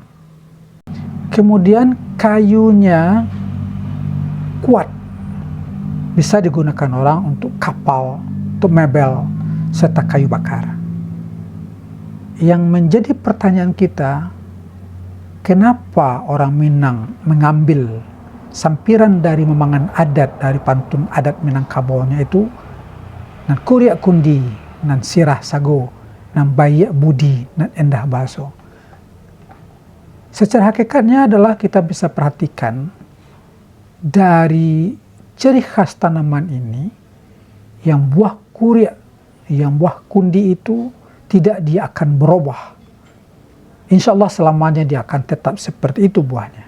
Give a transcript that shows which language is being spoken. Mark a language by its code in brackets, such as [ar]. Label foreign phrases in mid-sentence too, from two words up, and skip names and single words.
[id] Kemudian kayunya kuat. Bisa digunakan orang untuk kapal, untuk mebel, serta kayu bakar. Yang menjadi pertanyaan kita, kenapa orang Minang mengambil sampiran dari memangan adat, dari pantun adat Minangkabaunya itu, [min] nan kuriak kundi, nan sirah sago, nan bayak budi, nan endah baso. [id] Secara hakikatnya adalah kita bisa perhatikan dari ciri khas tanaman ini, yang buah kuriak, yang buah kundi itu tidak dia akan berubah. Insya Allah selamanya dia akan tetap seperti itu buahnya.